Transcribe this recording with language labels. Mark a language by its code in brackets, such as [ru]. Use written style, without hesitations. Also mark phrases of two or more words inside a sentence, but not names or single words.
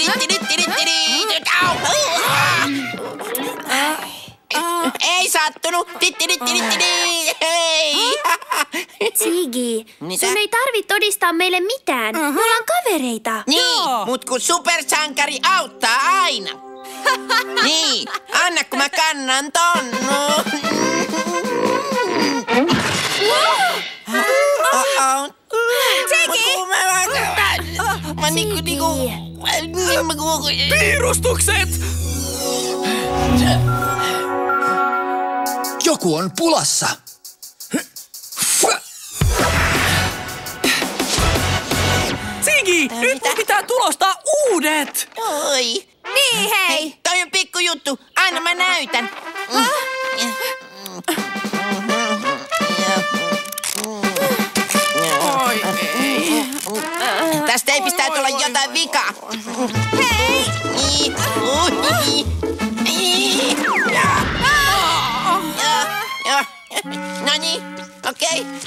[fi] Ei sattunut. Hei. Siggy, sun ei tarvi todistaa meille mitään. Me ollaan kavereita. Niin, mut kun supersankari auttaa aina. Niin, anna kun mä kannan ton. Ziggy! Mä niinku... Piirustukset! Joku on pulassa. Ziggy, nyt mun pitää tulostaa uudet! Oi. Niin, hei! Toi on pikkujuttu. Anna mä näytän. Oi ei. Tästä ei pitäisi olla jotain vikaa. Hei! No niin, okei.